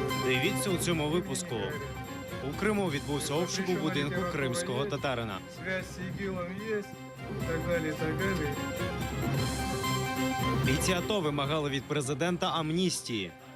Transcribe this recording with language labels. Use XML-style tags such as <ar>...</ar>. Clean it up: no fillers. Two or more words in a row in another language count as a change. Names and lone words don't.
<uk>Дивіться у цьому випуску. У Криму відбувся обшук у будинку кримського татарина.</uk> <ru>Связь с ИГИЛом есть, и так далее, и так далее.</ru> <uk>Бійці АТО вимагали від президента амністії.</uk>